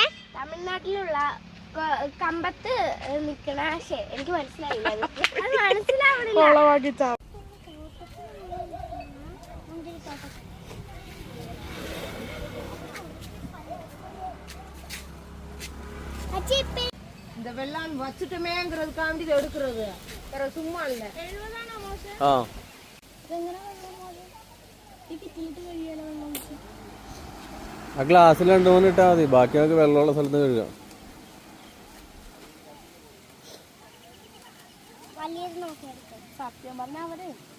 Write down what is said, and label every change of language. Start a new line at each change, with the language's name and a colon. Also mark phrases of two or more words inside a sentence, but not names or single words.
Malayalam: തമിഴ്നാട്ടിലുള്ള കമ്പത്ത് നിക്കണ. എനിക്ക് മനസ്സിലായില്ല, മനസ്സിലാവണില്ല.
Tamil: இந்த வெள்ளான் வச்சுட்டமேங்கிறதுக்காண்டி இது எடுக்கிறது, வேற சும்மா இல்ல.
Malayalam: ആ ഗ്ലാസ്സിൽ 2-3 ഇട്ടാൽ മതി, ബാക്കി നമുക്ക് വെള്ളമുള്ള സ്ഥലത്ത് കഴുകാം. സത്യം പറഞ്ഞ അവര്